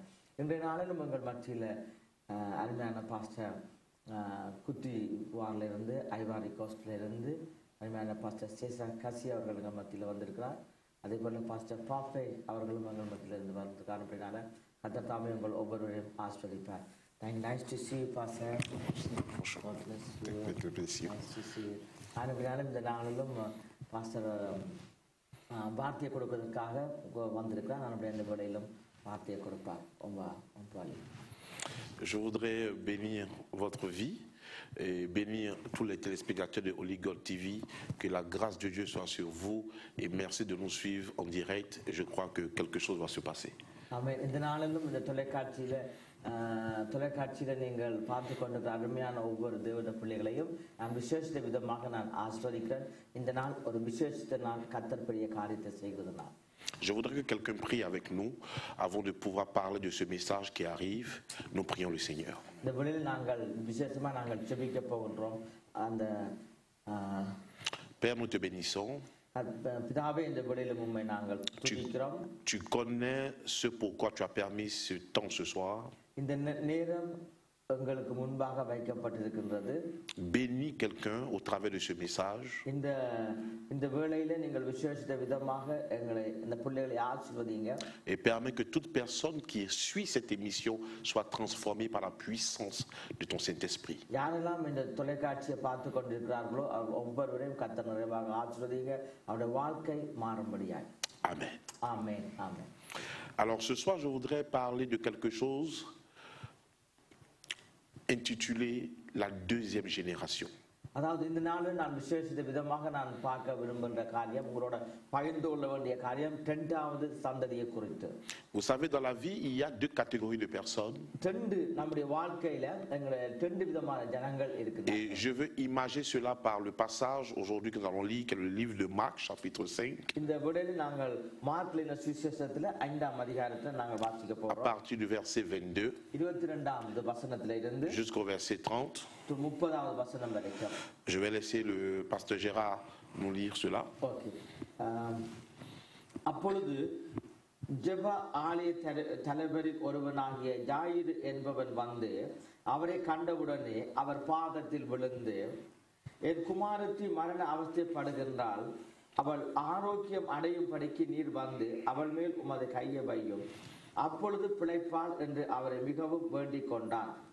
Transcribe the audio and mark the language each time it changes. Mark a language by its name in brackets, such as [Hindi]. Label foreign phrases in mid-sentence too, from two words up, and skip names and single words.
[Tamil] இன்றைய நாளிலும் உங்கள் மத்தியில் அருமையான பாஸ்டர் குத்தி வாரிலிருந்து, ஐவாரி கோஸ்டிலிருந்து அருமையான பாஸ்டர் சேசா கசி அவர்கள் எங்கள் மத்தியில் வந்திருக்கிறார். அதே போல் பாஸ்டர் பாப்பே அவர்களும் எங்கள் மத்தியிலிருந்து வந்திருக்கார். அப்படினால கர்த்தர் தாமே உங்கள் ஒவ்வொருவரையும் ஆசீர்வதிப்பார். [English] Nice to see you, Pastor. God bless you. Nice to see you. [Tamil] அப்படினாலும் இந்த நாளிலும் பாஸ்டர் வார்த்தையை கொடுப்பதற்காக வந்திருக்கிறார். நான் அப்படியே இந்த வேளையிலும் வார்த்தையை கொடுப்பார். [French] Je voudrais bénir votre vie et bénir tous les téléspectateurs de Holy God TV. Que la grâce de Dieu soit sur vous et merci de nous suivre en direct. Et je crois que quelque chose va se passer. [Tamil] ஆமென். இந்த நாளிலும் இந்த தொலைக்காட்சியில் நீங்கள் பார்த்து கொண்டிருக்கிற அருமையான ஒவ்வொரு தேவனுடைய பிள்ளைகளையும் நான் விசேஷித்த விதமாக நான் ஆசீர்வதிக்கிறேன். இந்த நாள் ஒரு விசேஷித்த நாள், கர்த்தர் பெரிய காரியத்தை செய்கிறது நாள். [French] Je voudrais que quelqu'un prie avec nous avant de pouvoir parler de ce message qui arrive. Nous prions le Seigneur. [Tamil] இந்த வேளையில் நாங்கள் விசேஷமாக நாங்கள் ஜெபிக்க போகின்றோம். அந்த [French] Père, nous te bénissons. [Tamil] பிதாவே, இந்த வேளையில் உம்மை நாங்கள் துதிக்கிறோம். [French] Tu connais ce pourquoi tu as permis ce temps ce soir. [Tamil] இந்த நேரம் உங்களுக்கு முன்பாக வைக்கப்பட்டிருக்கின்றது. [French] Bénis quelqu'un au travers de ce message. [Tamil] இந்த வேளையில நீங்கள் விசேஷித்த விதமாக எங்களை இந்த பிள்ளைகளை ஆசீர்வதிங்க. [French] Et permets que toute personne qui suit cette émission soit transformée par la puissance de ton Saint-Esprit. [Tamil] யாரெல்லாம் இந்த தொலைக்காட்சியை பார்த்து கொண்டிருக்கிறார்களோ ஒவ்வொருவரையும் கர்த்தர் நிறைவாக ஆசீர்வதிங்க. அவருடைய வாழ்க்கை மாறும்படியாய். Amen. ஆமென். ஆமென். [French] Alors ce soir, je voudrais parler de quelque chose intitulé la deuxième génération. [Tamil] அதாவது இந்த நாளில் நான் விசேஷித்த விதமாக நான் பார்க்க விரும்புகின்ற காரியம், உங்களோட பகிர்ந்து கொள்ள வேண்டிய காரியம், இரண்டாவது சந்ததியை குறித்து. [French] Vous savez, dans la vie, il y a deux catégories de personnes. [Tamil] நம்முடைய வாழ்க்கையில ரெண்டு விதமான ஜனங்கள் இருக்குது. [French] Et je veux imager cela par le passage aujourd'hui que nous allons lire, qui est le livre de Marc, chapitre 5. [Tamil] இந்த விடையில் நாங்கள் மார்க்லின சுவிசேஷத்துல 5ஆம் அதிகாரத்தை நாங்கள் வாசிக்க [French] À [Tamil] போறோம். [French] partir du verset 22 [Tamil] 22வது வசனத்துல இருந்து [French] jusqu'au verset 30. [Tamil] 30வது வசனம் வரைக்கும். [French] Je vais laisser le pasteur Gérard nous lire cela. [Tamil] ஓகே. அப்பொழுது ஜெப ஆலய தலைவரில் ஒருவனாகிய யாயிரு என்பவன் வந்து அவரை கண்டவுடனே அவர் பாதத்தில் விழுந்து, என் குமாரத்தி மரண அவஸ்தைப்படுகின்றாள், அவள் ஆரோக்கியம் அடையும்படிக்கு நீர் வந்து அவள் மேல் உமது கையை வையும், அப்பொழுது பிழைப்பாள் என்று அவரை மிகவும் வேண்டிக் கொண்டான்.